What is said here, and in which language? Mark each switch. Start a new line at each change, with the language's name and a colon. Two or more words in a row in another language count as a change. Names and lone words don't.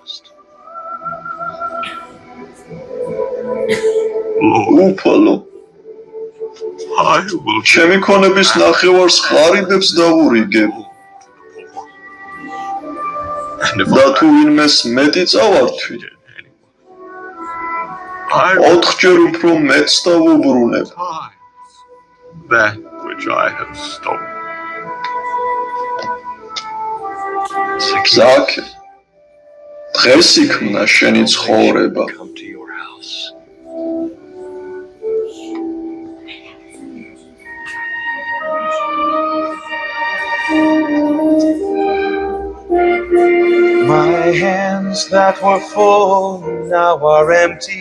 Georgian: უფალო ჩემი ქონების ნახევარს ღარიბებს დავურიგებ და თუ ვინმეს მეტი წავართვი 4-ჯერ უფრო მეტს დავუბრუნებ
English: that which I have stolen.
Georgian: Zake, დღეს იქმნა შენი ცხოვრება.
English: My hands that were full now are empty.